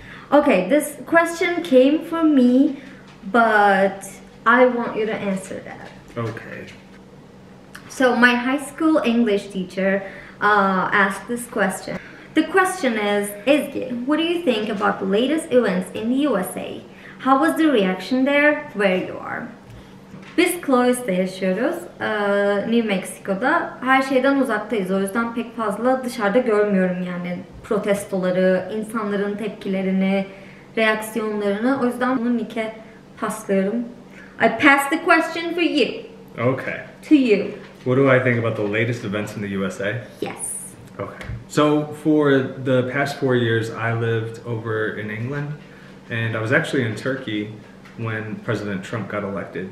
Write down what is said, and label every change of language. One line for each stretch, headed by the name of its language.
English: Okay, this question came from me, but I want you to answer that. Okay. So my high school English teacher asked this question. The question is, Ezgi, what do you think about the latest events in the USA? How was the reaction there where you are?
Turkish: Biz Clovis'te yaşıyoruz. New Mexico'da. Her şeyden uzaktayız. O yüzden pek fazla dışarıda görmüyorum yani protestoları, insanların tepkilerini, reaksiyonlarını. O yüzden bunu Nick'e paslıyorum.
English: I pass the question for you. Okay. To you. What do I think about the latest events in the USA? Yes. Okay. So for the past 4 years, I lived over in England, and I was actually in Turkey when President Trump got elected.